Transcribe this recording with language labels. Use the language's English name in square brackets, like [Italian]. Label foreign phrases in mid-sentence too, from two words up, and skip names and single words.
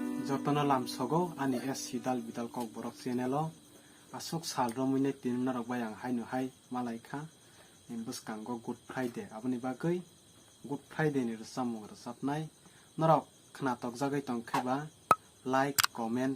[Kok Borok] jotona lamsogo ani sidal bidal kok borok channelo asok sal romine tin narok bayang hainu hai malaika buskango good friday aboni bagoi good friday ni samung sapnai narok khnatok jagai tong kheba [English] like comment